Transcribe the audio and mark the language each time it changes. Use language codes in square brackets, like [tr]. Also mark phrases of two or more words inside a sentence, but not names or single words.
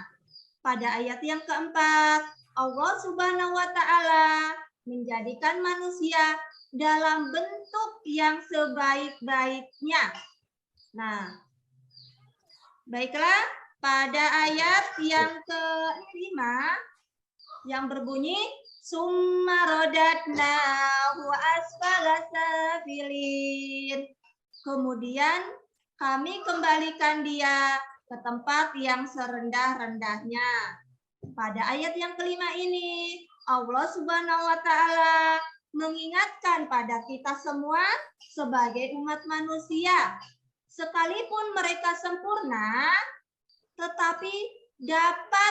[id] Pada ayat yang keempat, Allah [ar] سبحانه وتعالى [id] menjadikan manusia dalam bentuk yang sebaik-baiknya. Nah, baiklah, pada ayat yang kelima yang berbunyi [ar] ثم رددناه أسفل سافلين. [id] Kemudian kami kembalikan dia ke tempat yang serendah-rendahnya. Pada ayat yang kelima ini, Allah [ar] سبحانه وتعالى [id] mengingatkan pada kita semua sebagai umat manusia, sekalipun mereka sempurna, tetapi dapat